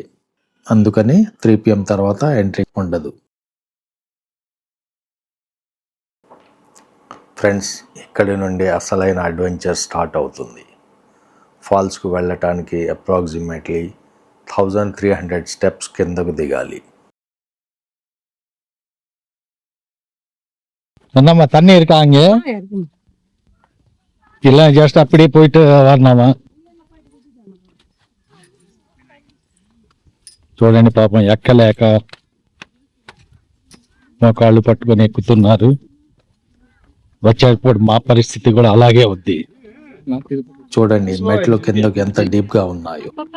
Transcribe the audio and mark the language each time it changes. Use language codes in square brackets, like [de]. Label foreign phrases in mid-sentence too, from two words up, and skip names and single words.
[te] అందుకని 3 PM తర్వాత ఎంట్రీ ఉండదు. ఫ్రెండ్స్, ఇక్కడి నుండి అసలైన అడ్వెంచర్ స్టార్ట్ అవుతుంది. ఫాల్స్కు వెళ్ళటానికి అప్రాక్సిమేట్లీ 1300 స్టెప్స్ కిందకు దిగాలి. [ta] நம்ம தண்ணி இருக்காங்க இல்ல, ஜஸ்ட் அப்படியே போயிட்டு வரணுமா? [te] చూడండి పాపం ఎక్కలేక మా కాళ్ళు పట్టుకొని ఎక్కుతున్నారు. వచ్చేటప్పుడు మా పరిస్థితి కూడా అలాగే ఉంది. చూడండి మెట్లు కిందకు ఎంత డీప్ గా ఉన్నాయో.